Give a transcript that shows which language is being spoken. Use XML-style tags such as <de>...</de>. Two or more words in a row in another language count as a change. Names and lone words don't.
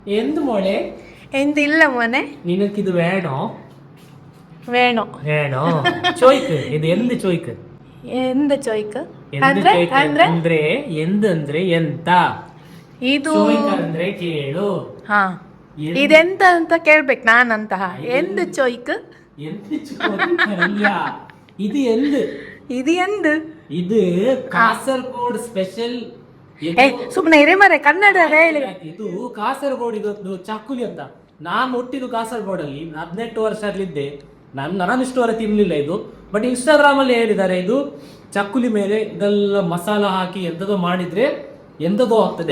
<ml>എന്ത് മോളെ എന്തില്ല മോനെ നിനക്കിത് വേണോ വേണോ വേണോ ചോയ്ക്ക് ഇത് എന്ത് ചോയ്ക്ക് എന്ത് ചോയ്ക്ക് എന്ത്</ml> <kn>ಅಂದ್ರೆ</kn> <ml>ചോಯ್ക്ക്</ml> <kn>ಅಂದ್ರೆ ಅಂದ್ರೆ ಎಂದ ಅಂದ್ರೆ ಎಂತ ಇದು ചോയ്ക്കಂದ್ರೆ ಕೇಳು ಹಾ ಎಂದ್- ಇದೆಂತ ಅಂತ ಕೇಳ್ಬೇಕು ನಾನಂತಹ ಎಂದು ಚೋಯ್ಕ್</kn> <ml>എന്ത് ചോദിക്കല്ല ഇത് എന്ത്</ml> <kn>ಇದು ಎಂದು</kn> <ml>ഇത് കാസർഗോഡ് ಸ್ಪೆಷಲ್</ml> <kn>ಏ ಸುಮ್ಮನೆ ಇರೇ ಮರೆ ಕನ್ನಡ ಹೇಳಿ ಇದು ಕಾಸರಗೋಡು ಇದೊಂದು ಚಕ್ಕುಲಿ ಅಂತ ನಾನು ಹುಟ್ಟಿದ್ದು ಕಾಸರಗೋಡಲ್ಲಿ 18 ವರ್ಷ ಅಲ್ಲಿದ್ದೆ ನಾನು ಇಷ್ಟುವರೆ ತಿನ್ಲಿಲ್ಲ ಇದು ಬಟ್ ಇನ್ಸ್ಟಾಗ್ರಾಮ್ ಅಲ್ಲಿ ಹೇಳಿದ್ದಾರೆ ಇದು ಚಕ್ಕುಲಿ ಮೇಲೆ ಇದೆಲ್ಲ ಮಸಾಲ ಹಾಕಿ ಎಂತದೋ ಮಾಡಿದ್ರೆ ಎಂತದೋ ಆಗ್ತದೆ</kn>